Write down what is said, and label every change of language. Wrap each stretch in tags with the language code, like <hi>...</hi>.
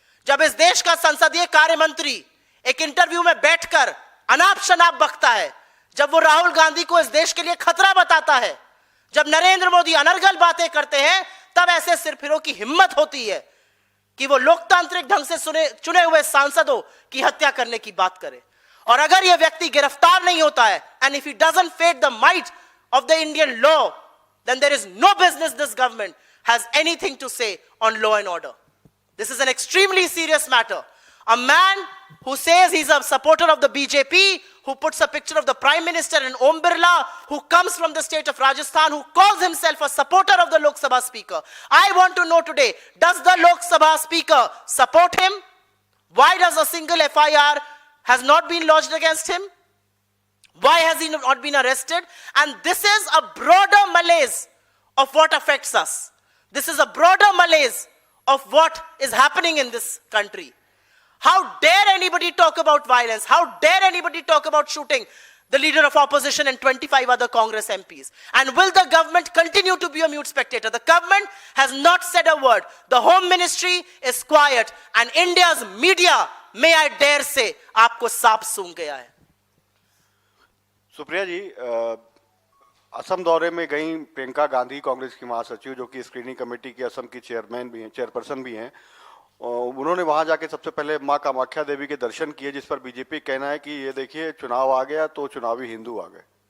<hi>जब इस देश का संसदीय कार्य मंत्री एक इंटरव्यू में बैठकर अनाप शनाप बकता है, जब वो राहुल गांधी को इस देश के लिए खतरा बताता है, जब नरेंद्र मोदी अनर्गल बातें करते हैं, तब ऐसे सिरफिरों की हिम्मत होती है कि वो लोकतांत्रिक ढंग से चुने हुए सांसदों की हत्या करने की बात करे। और अगर यह व्यक्ति गिरफ्तार नहीं होता है,</hi> <en>And if he doesn't face the might of the Indian law, then there is no business this government has anything to say on law and order. This is an extremely serious matter. A man who says he's a supporter of the BJP, who puts a picture of the Prime Minister and Om Birla, who comes from the state of Rajasthan, who calls himself a supporter of the Lok Sabha Speaker. I want to know today, does the Lok Sabha Speaker support him? Why does a single FIR has not been lodged against him? Why has he not been arrested? And this is a broader malaise of what affects us. This is a broader malaise of what is happening in this country. How dare anybody talk about violence? How dare anybody talk about shooting the leader of opposition and 25 other Congress MPs? And will the government continue to be a mute spectator? The government has not said a word. The Home Ministry is quiet. And India's media, may I dare say,</en> <hi>आपको सांप सूंघ गया है। सुप्रिया जी, असम दौरे में गई प्रियंका गांधी, कांग्रेस की महासचिव, जो कि स्क्रीनिंग कमेटी की असम की चेयरपर्सन भी हैं, उन्होंने वहां जाके सबसे पहले मां कामाख्या देवी के दर्शन किए, जिस पर बीजेपी कहना है कि ये देखिए चुनाव आ गया तो चुनावी हिंदू आ गए।</hi>